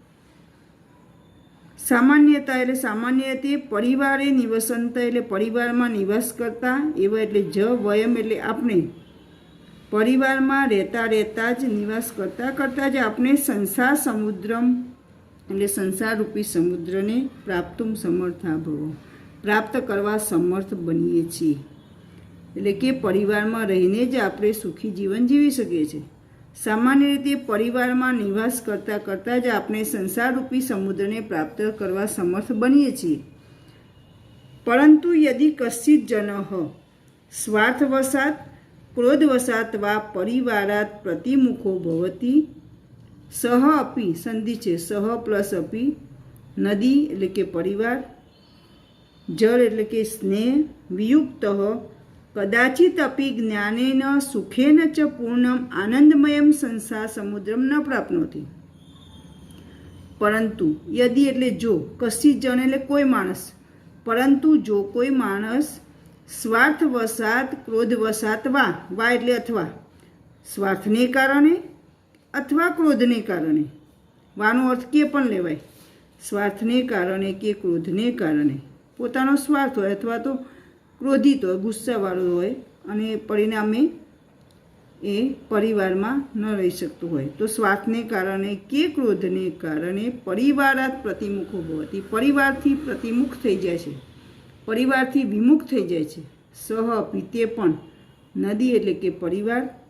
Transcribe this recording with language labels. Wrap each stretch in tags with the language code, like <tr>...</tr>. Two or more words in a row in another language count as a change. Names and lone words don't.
<gu>સામાન્યતા એટલે સામાન્ય તે</gu> <sa>પરિવારે નિવસંત</sa> <gu>એટલે પરિવારમાં નિવાસ કરતા, એવા એટલે જ વયમ એટલે આપણે પરિવારમાં રહેતા જ નિવાસ કરતા જ આપણે</gu> <sa>સંસાર સમુદ્રમ</sa> <gu>એટલે સંસારરૂપી સમુદ્રને</gu> <sa>પ્રાપ્તુમ સમર્થા ભવો</sa> <gu>પ્રાપ્ત કરવા સમર્થ બનીએ છીએ. એટલે કે પરિવારમાં રહીને જ આપણે સુખી જીવન જીવી શકીએ છીએ. સામાન્ય રીતે પરિવારમાં નિવાસ કરતાં જ આપણે સંસારરૂપી સમુદ્રને પ્રાપ્ત કરવા સમર્થ બનીએ છીએ.</gu> <sa>परंतु यदि कश्चित् जनः स्वार्थवशात् क्रोधवशात् वा परिवारात् प्रतिमुखो भवति सह अपि</sa> <gu>સંધિ છે</gu> <sa>सह प्लस अपि नदी</sa> <gu>એટલે કે</gu> <sa>परिवार जल</sa> <gu>એટલે કે</gu> <sa>स्नेह वियुक्त कदाचित् अपि ज्ञानेन सुखेन च पूर्णम आनंदमयम संसार समुद्रम न प्राप्नोति। परंतु यदि</sa> <gu>એટલે જો</gu> <sa>कश्चित् जन</sa> <gu>એટલે કોઈ માણસ પરંતુ જો કોઈ માણસ</gu> <sa>स्वार्थवशात क्रोधवशात वा</sa> <gu>એટલે અથવા સ્વાર્થને કારણે અથવા ક્રોધને કારણે વાનો અર્થ કે પણ લેવાય સ્વાર્થને કારણે કે ક્રોધને કારણે પોતાનો સ્વાર્થ હોય અથવા તો ક્રોધિત હોય ગુસ્સાવાળો હોય અને પરિણામે એ પરિવારમાં ન રહી શકતું હોય તો સ્વાર્થને કારણે કે ક્રોધને કારણે</gu> <sa>પરિવારાત પ્રતિમુખો ભવતિ</sa> <gu>પરિવારથી પ્રતિમુખ થઈ જાય છે પરિવારથી વિમુખ થઈ જાય છે</gu> <sa>સહ અપી</sa> <gu>તે પણ નદી એટલે કે પરિવાર</gu>